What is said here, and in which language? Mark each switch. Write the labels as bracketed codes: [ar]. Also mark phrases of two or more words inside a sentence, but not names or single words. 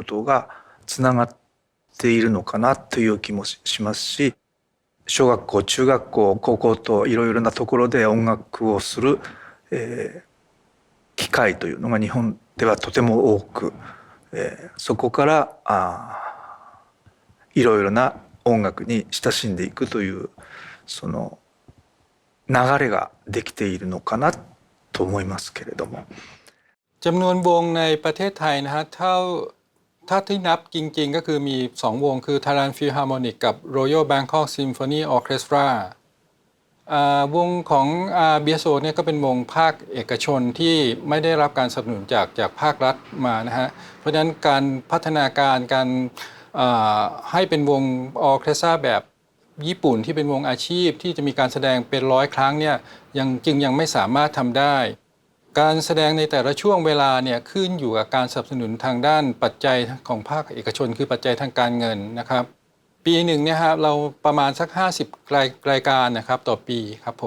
[ja] ことがつながっているのかなという気もしますし、小学校中学校高校といろいろなところで音楽をする、機会というのが日本ではとても多く、そこからいろいろな音楽に親しんでいくというその流れができているのかなと思いますけれども。 [th] จำนวนวงในประเทศไทยนะฮะถ้าที่นับจริงๆก็คือมี2วงคือ Thailand Philharmonic กับ Royal Bangkok Symphony Orchestra วงของBSO เนี่ยก็เป็น วงภาคเอกชนที่ไม่ได้รับการสนับสนุนจากภาครัฐมานะฮะ เพราะฉะนั้นการพัฒนาการให้เป็นวงออร์เคสตราแบบญี่ปุ่นที่เป็นวงอาชีพที่จะมีการแสดงเป็น100 ครั้งเนี่ยยังไม่สามารถทำได้การแสดงในแต่ละช่วงเวลาเนี่ยขึ้นอยู่กับการสนับสนุนทางด้านปัจจัยของภาคเอกชนคือปัจจัยทางการเงินนะครับปีหนึ่งเนี่ยครับเราประมาณสัก50 รายการนะครับต่อปีครับผม